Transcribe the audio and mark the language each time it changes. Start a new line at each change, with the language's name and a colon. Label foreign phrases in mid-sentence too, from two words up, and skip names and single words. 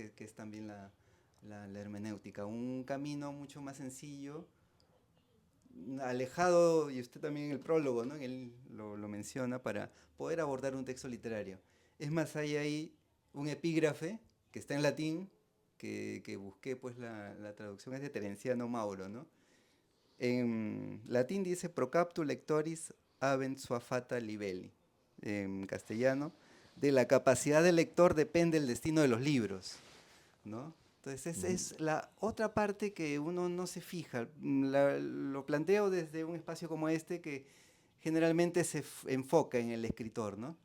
Spanish: Que es también la hermenéutica, un camino mucho más sencillo, alejado, y usted también en el prólogo, ¿no? Él lo menciona, para poder abordar un texto literario. Es más, hay ahí un epígrafe que está en latín, que busqué, pues la traducción es de Terenciano Mauro, ¿no? En latín dice
Latin: pro captu lectoris habent sua fata libelli.
Spanish: En castellano, de la capacidad del lector depende el destino de los libros, ¿no? Entonces, Ujú. es la otra parte que uno no se fija. Lo planteo desde un espacio como este que generalmente se enfoca en el escritor, ¿no?